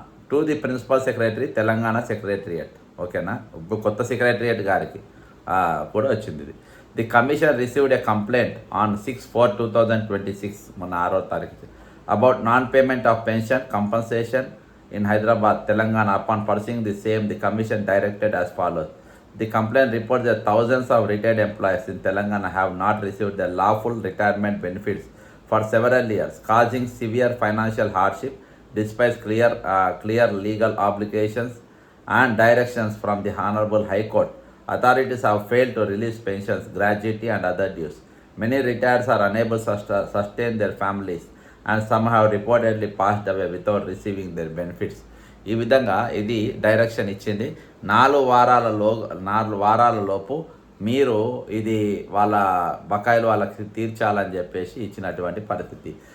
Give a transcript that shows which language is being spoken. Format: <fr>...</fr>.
<en>to the principal secretary Telangana secretariat,</en> <te>ఓకేనా? ఇప్పుడు కొత్త సెక్రటరియట్ గారికి కూడా వచ్చింది ఇది.</te> <en>the commission received a complaint on 6/4/2026</en> <te>మొన్న 6వ తారీఖు</te> <en>About non payment of pension compensation in Hyderabad, Telangana. Upon pursuing the same, the commission directed as follows. The complaint reports that thousands of retired employees in Telangana have not received their lawful retirement benefits for several years, causing severe financial hardship despite clear legal obligations and directions from the Honorable High Court. Authorities have failed to release pensions, gratuity and other dues. Many retirees are unable to sustain their families and some have reportedly passed away without receiving their benefits.</en> <te>ఈ విధంగా ఇది direction ఇచ్చింది. 4 వారాల లోపు మీరు ఇది వాళ్ళ బకాయిలు వాళ్ళకి తీర్చాలని చెప్పేసి ఇచ్చినటువంటి పరిస్థితి.</te>